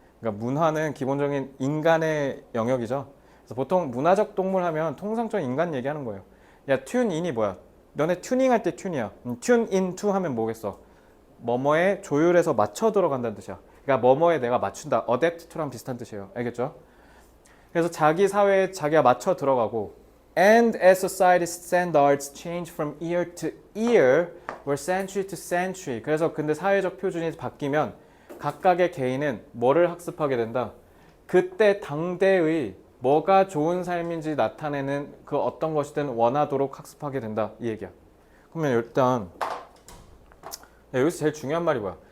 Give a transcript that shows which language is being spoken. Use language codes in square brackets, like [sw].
[ko] 그러니까 문화는 기본적인 인간의 영역이죠. 그래서 보통 문화적 동물 하면 통상적인 인간 얘기하는 거예요. 야, 튠인이 뭐야? 너네 튜닝할 때 튠이야. 튠 인투 하면 뭐겠어? 뭐뭐에 조율해서 맞춰 들어간다는 뜻이야. 그러니까 뭐뭐에 내가 맞춘다. adapt to랑 비슷한 뜻이에요. 알겠죠? 그래서 자기 사회에 자기가 맞춰 들어가고 [en] and as society standards change from year to year or century to century. [ko] 그래서 근데 사회적 표준이 바뀌면 각각의 개인은 뭐를 학습하게 된다? 그때 당대의 뭐가 좋은 삶인지 나타내는 그 어떤 것이든 원하도록 학습하게 된다. 이 얘기야. 그러면 일단 여기서 제일 중요한 말이 뭐야?